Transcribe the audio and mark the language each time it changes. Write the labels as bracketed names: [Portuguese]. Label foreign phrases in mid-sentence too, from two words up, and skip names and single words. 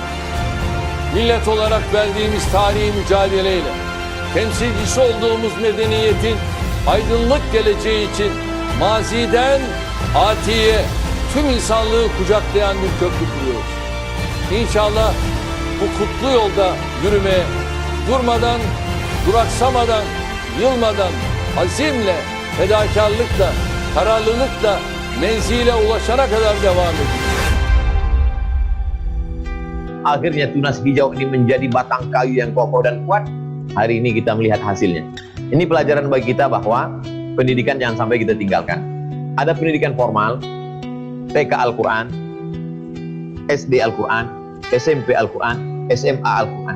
[Turkish] Millet olarak verdiğimiz tarihi mücadeleyle temsilcisi olduğumuz medeniyetin aydınlık geleceği için maziden atiye tüm insanlığı kucaklayan bir köprü kuruyoruz. İnşallah bu kutlu yolda yürümeye durmadan, duraksamadan, yılmadan, azimle, fedakarlıkla, kararlılıkla menzile ulaşana kadar devam edeceğiz. [Indonesian] Akhirnya tunas hijau ini menjadi batang kayu yang kokoh dan kuat. Hari ini kita melihat hasilnya. Ini pelajaran bagi kita bahwa pendidikan jangan sampai kita tinggalkan. Ada pendidikan formal, TK Al-Quran, SD Al-Quran, SMP Al-Quran, SMA Al-Quran.